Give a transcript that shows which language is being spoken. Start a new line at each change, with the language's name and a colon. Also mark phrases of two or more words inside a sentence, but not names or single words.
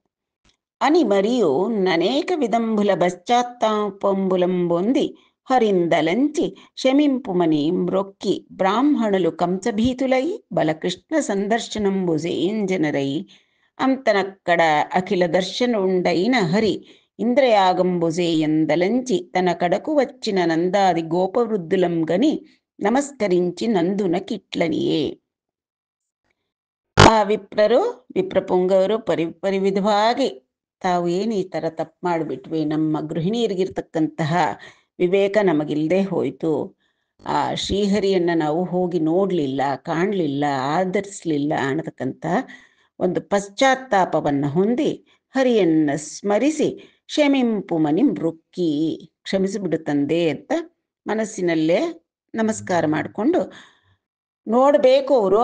Telugu: అని మరియు ననేక విదంబుల పశ్చాత్తాపంబులంబొంది హరిందలంచి శమింపుమని మ్రొక్కి బ్రాహ్మణులు కంసభీతులై బలకృష్ణ సందర్శనంబుజెంజనరై అంతనక్కడ అఖిల దర్శనుండైన హరి ఇంద్రయాగంబుజే ఎందలంచి తన కడకు వచ్చిన నందాది గోపవృద్ధులం గని నమస్కరించి నందున కిట్లనియే.
Kannada: ಆ ವಿಪ್ರಪುಂಗವರು ಪರಿವಿಧವಾಗಿ ತಾವು ಏನು ಈ ಥರ ತಪ್ಪು ಮಾಡಿಬಿಟ್ವಿ, ನಮ್ಮ ಗೃಹಿಣಿಯರಿಗಿರ್ತಕ್ಕಂತಹ ವಿವೇಕ ನಮಗಿಲ್ಲದೆ ಹೋಯಿತು, ಆ ಶ್ರೀಹರಿಯನ್ನು ನಾವು ಹೋಗಿ ನೋಡಲಿಲ್ಲ, ಕಾಣಲಿಲ್ಲ, ಆಧರಿಸಲಿಲ್ಲ ಅನ್ನತಕ್ಕಂಥ ಒಂದು ಪಶ್ಚಾತ್ತಾಪವನ್ನು ಹೊಂದಿ ಹರಿಯನ್ನು ಸ್ಮರಿಸಿ
Telugu: క్షమింపుమని మ్రొక్కి,
Kannada: ಕ್ಷಮಿಸಿಬಿಡು ತಂದೆ ಅಂತ ಮನಸ್ಸಿನಲ್ಲೇ ನಮಸ್ಕಾರ ಮಾಡಿಕೊಂಡು ನೋಡಬೇಕು ಅವರು.